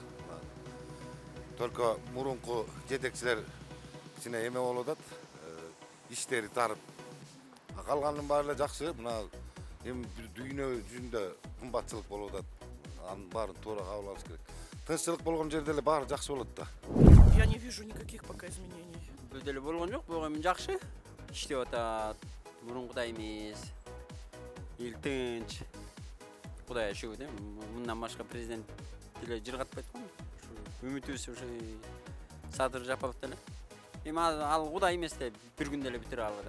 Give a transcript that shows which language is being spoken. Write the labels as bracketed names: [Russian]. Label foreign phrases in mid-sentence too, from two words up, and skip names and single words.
[Kyrgyz] Только мурунку жетекчилер кичине эме болуп атат. Иштери тарып. Калганын баары эле жакшы. Мына эми дүйнө жүзүндө кымбатчылык болуп атат. Анын баарын туура кабыл алыш керек. Тынччылык болгон жерде эле баары жакшы болот да. [Russian] Я не вижу никаких пока изменений. [Kyrgyz] Бизде эле болгон жок, бирок эми жакшы иштеп атат. Мурункудай эмес. Эл тынч. Кудайга шүгүр, мындан башка президент деле жыргатпайт го. Үмүтүбүз ушу Садыр Жапаров деле. Эми ал Кудай эмес да, бир күндө эле бүтүрө алгыдай.